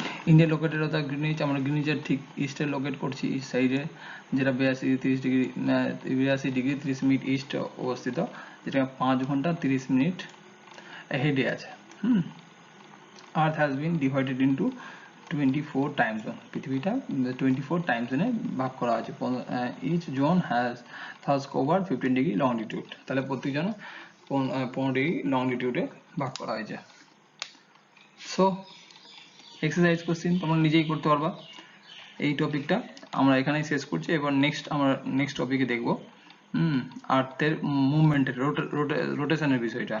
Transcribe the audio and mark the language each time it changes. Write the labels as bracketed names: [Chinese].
[Bangla] India located অর্থাৎ Greenidge, আমরা গ্রিনিচের ঠিক ইস্টে লোকেট করছি, ইস্ট সাইডে, যেটা 82 ডিগ্রি 30 মিনিট ইস্ট অবস্থিত, যেটা 5 ঘন্টা 30 মিনিট হেডে আছে। [English] Earth has been divided into 24 time zone, [Bangla] পৃথিবীটা 24 টাইম জোনে ভাগ করা আছে। [English] each zone has thus covered 15 degree longitude, [Bangla] তাহলে প্রত্যেক জনে 15 ডিগ্রি লংটিটিউডে ভাগ করা হয়েছে। সো এক্সারসাইজ কোশ্চেন তোমরা নিজেই করতে পারবা। এই টপিকটা আমরা এখানেই শেষ করছি, এবার আমরা নেক্সট টপিকে দেখব আর্থের মুভমেন্টের রোটেশনের বিষয়টা।